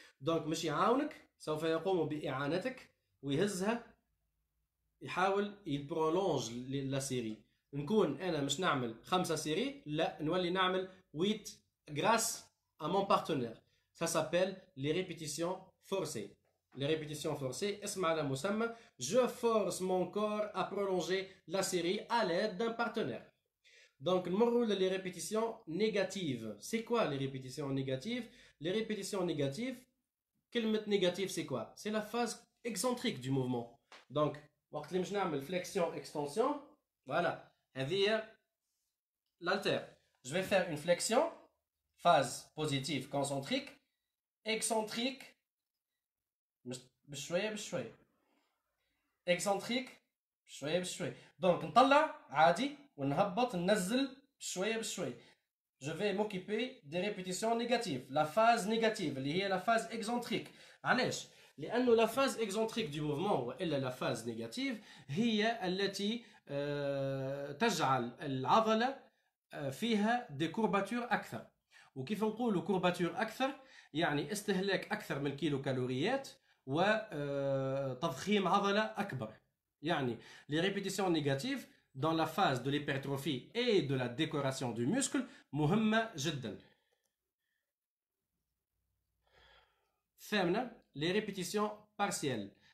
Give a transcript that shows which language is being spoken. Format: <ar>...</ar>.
<ar>donc مش يعاونك سوف يقوم بإعانتك ويهزها يحاول يبرولونج لا سيري. نكون انا مش نعمل 5 سيري لا نولي نعمل 8</ar> <fr>grâce à mon partenaire. Ça s'appelle les répétitions forcées. Les répétitions forcées,</fr> <ar>اسمع على مسمى,</ar> <fr>je force mon corps à prolonger la série à l'aide d'un partenaire. Donc, les répétitions négatives. C'est quoi les répétitions négatives? Les répétitions négatives,</fr> <ar>كلمة</ar> <fr>négative c'est quoi? C'est la phase excentrique du mouvement. Donc,</fr> <ar>وقت اللي مش نعمل</ar> <fr>flexion extension, voilà,</fr> <ar>هذه</ar> <fr>l'alter. Je vais faire une flexion, phase positive concentrique, excentrique,</fr> <ar>بشوية بشوية. excentrique, بشوية بشوية. Donc, نطلع عادي ونهبط ننزل بشوية بشوية.</ar> <fr>Je vais m'occuper des répétitions négatives. La phase négative,</fr> <ar>اللي هي</ar> <fr>la phase excentrique.</fr> <ar>علاش؟ لأنه</ar> <fr>la phase excentrique du mouvement</fr> <ar>وإلا</ar> <fr>la phase négative</fr> <ar>هي التي تجعل العضلة فيها</ar> <fr>des courbatures</fr> <ar>أكثر. وكيف نقولوا courbature أكثر؟ يعني استهلاك أكثر من كيلو كالوريات وتضخيم عضلة أكبر. يعني</ar> <fr>les répétitions négatives dans la phase de l'hypertrophie et de la décoration du muscle</fr> <ar>مهمة جدا. ثامنا</ar> <fr>les répétitions partielles.</fr>